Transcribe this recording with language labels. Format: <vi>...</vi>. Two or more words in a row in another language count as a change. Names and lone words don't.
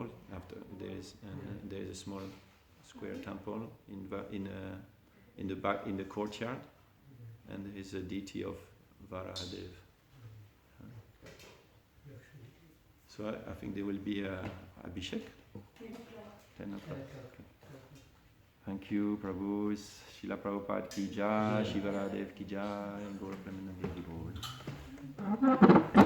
<en>After there is a small square temple in the back in the courtyard, and there is a deity of Varahadev. So I think there will be a Abhishek. 10 o'clock. Okay. Thank you, Prabhu. Srila Prabhupada</en> <hi>की जय,</hi> <en>Shivaradev</en> <hi>की जय,</hi> <en>and Gaura Premanandi</en> <hi>की बोल.</hi>